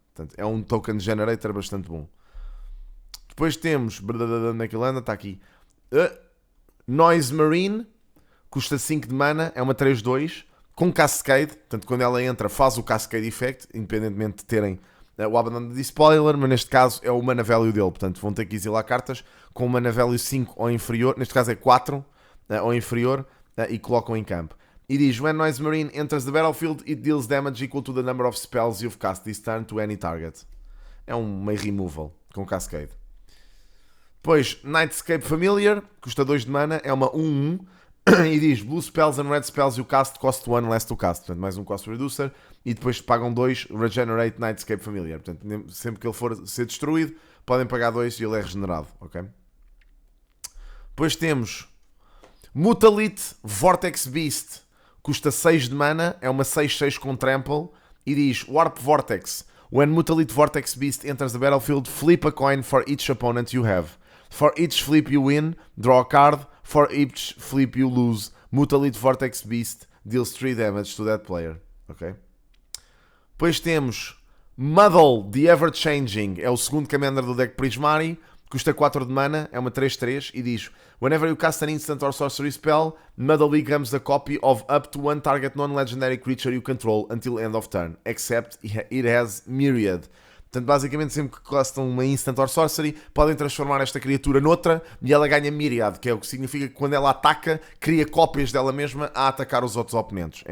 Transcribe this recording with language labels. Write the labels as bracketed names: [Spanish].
[Portuguese] Portanto, é um token generator bastante bom. Depois temos, naquele anda, está aqui, Noise Marine, custa 5 de mana, é uma 3/2, com Cascade, portanto quando ela entra faz o Cascade Effect, independentemente de terem o Abandon de Spoiler, mas neste caso é o mana value dele, portanto vão ter que exilar cartas com mana value 5 ou inferior, neste caso é 4 ou inferior, e colocam em campo. E diz, [English] when Noise Marine enters the battlefield, it deals damage equal to the number of spells you've cast this turn to any target. [Portuguese] É um meio removal com Cascade. Depois, Nightscape Familiar, custa 2 de mana, é uma 1/1, e diz, [English] blue spells and red spells you cast cost 1 less to cast, [Portuguese] portanto mais um cost reducer, e depois pagam 2, regenerate Nightscape Familiar, portanto sempre que ele for ser destruído, podem pagar 2 e ele é regenerado, ok? Depois temos Mutalith Vortex Beast, custa 6 de mana, é uma 6/6 com Trample, e diz, [English] Warp Vortex, when Mutalith Vortex Beast enters the battlefield, flip a coin for each opponent you have. For each flip you win, draw a card. For each flip you lose, Mutalith Vortex Beast deals 3 damage to that player. [Portuguese] Ok? Depois temos Muddle the Ever-Changing. É o segundo commander do deck Prismari. Custa 4 de mana, é uma 3/3 e diz, [English] whenever you cast an instant or sorcery spell, Muddle becomes a copy of up to one target non-legendary creature you control until end of turn, except it has Myriad. [Portuguese] Portanto, basicamente, sempre que castam uma Instant or Sorcery, podem transformar esta criatura noutra e ela ganha Myriad, que é o que significa que quando ela ataca, cria cópias dela mesma a atacar os outros oponentes.